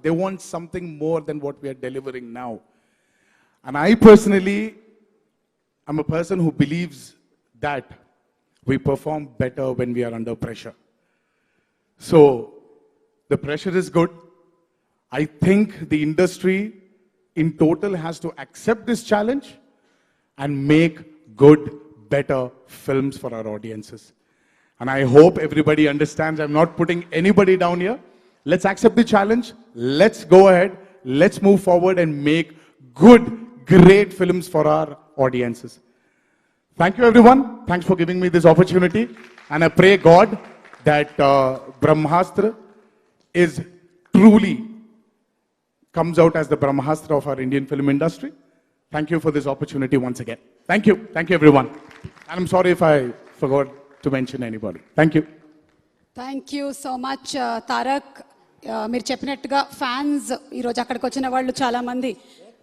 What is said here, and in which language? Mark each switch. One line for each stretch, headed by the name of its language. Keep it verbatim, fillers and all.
English: They want something more than what we are delivering now. And I personally I'm a person who believes that we perform better when we are under pressure. So the pressure is good. I think the industry in total has to accept this challenge and make good, better films for our audiences. And I hope everybody understands I'm not putting anybody down here. Let's accept the challenge. Let's go ahead. Let's move forward and make good, great films for our audiences. Thank you, everyone. Thanks for giving me this opportunity. And I pray God that uh, Brahmastra is truly comes out as the Brahmastra of our Indian film industry. Thank you for this opportunity once again. Thank you. Thank you, everyone. And I'm sorry if I forgot to mention anybody. Thank you. Thank you so much
Telugu: Tarak. మీరు చెప్పినట్టుగా fans ఈరోజు అక్కడికి వచ్చిన వాళ్ళు చాలామంది